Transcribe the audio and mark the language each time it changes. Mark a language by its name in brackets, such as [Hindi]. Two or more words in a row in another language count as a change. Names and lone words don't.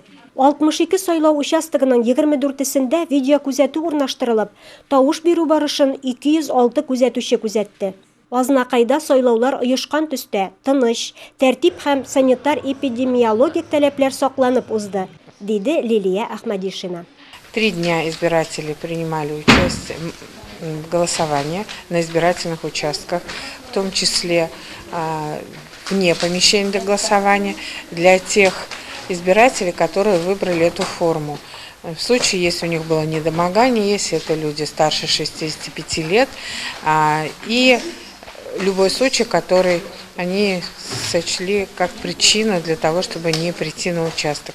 [Tatar] 62 сайлау участогының 24-сендә видео күзәтү урнаштырылып, тавыш бирү барышын 206 күзәтүче күзәтте. Азнакайда сайлаулар оешкан төстә, тыныч, тәртип һәм санитар-эпидемиологик таләпләр сакланып узды, диде Лилия Ахмадишина. [Russian] 3 дня избиратели принимали участие в голосовании на избирательных участках, в том числе вне помещения для голосования, для тех избирателей, которые выбрали эту форму. В случае, если у них было недомогание, если это люди старше 65 лет, и любой случай, который они сочли как причину для того, чтобы не прийти на участок.